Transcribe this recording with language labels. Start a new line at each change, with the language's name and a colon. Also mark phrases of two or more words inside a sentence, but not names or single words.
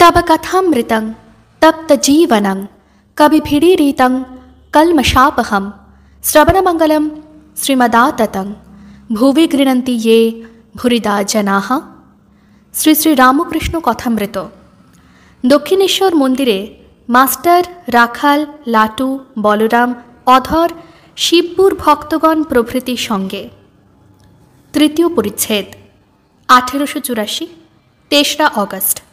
Sanskrit: तव कथामृतं तप्तजीवनं कविभिरीरितं कल्मषापहं श्रवणमंगलं श्रीमदाततं भुवि गृह्णन्ति ये भूरिदा जनाः।
Bangla: শ্রী শ্রী রামকৃষ্ণ কথামৃত। দক্ষিণেশ্বর মন্দিরে মাস্টার, রাখাল, লাটু, বলরাম, অধর, শিবপুর ভক্তগণ প্রভৃতির সঙ্গে। তৃতীয় পরিচ্ছেদ। 1884, 3রা অগস্ট।